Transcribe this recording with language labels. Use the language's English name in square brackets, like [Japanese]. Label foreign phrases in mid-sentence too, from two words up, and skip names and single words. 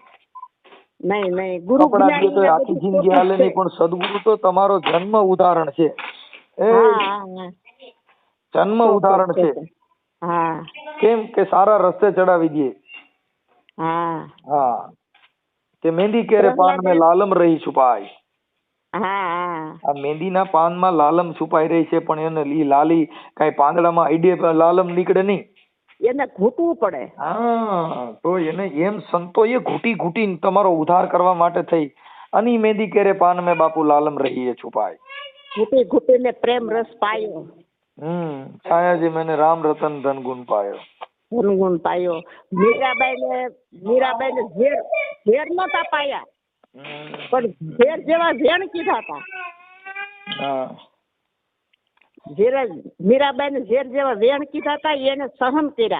[Gujarati] નહીં ગુરુ કપડા દે તો આખી જિંદગી હાલે નહીં, પણ સદગુરુ તો તમારો જન્મ ઉદાહરણ છે. જન્મ ઉદાહરણ છે. કેમ કે સારા રસ્તે ચડાવી દે. હા, કે [Hindi] मेहंदी केरे पान में लालम रही छुपाई. [Gujarati] આ મહેંદીના પાનમાં લાલમ છુપાઈ રહી છે, પણ એને લાલી કઈ પાંદડામાં આઈડે લાલમ નીકળે નહીં. એને ઘૂંટવું પડે. હા, તો એને એમ સંતોએ ઘૂંટી ઘૂંટીને તમારો ઉદ્ધાર કરવા માટે થઈ અને [Hindi] मेहंदी केरे पान में बापू लालम रही छुपाई. [Gujarati] ઘૂંટી ઘૂંટીને પ્રેમ રસ પાયો. [Hindi] છાયાજી मैंने राम रतन धन गुण पायो. धन गुण पायो. [Gujarati] મીરાબાઈ ને ઝેર નતા પાયા, પણ ઝેર જેવા ઝેણ કીધા હતા. મીરાબાઈ ને ઝેર જેવા વેણ કીધા હતા, એને સહન કર્યા.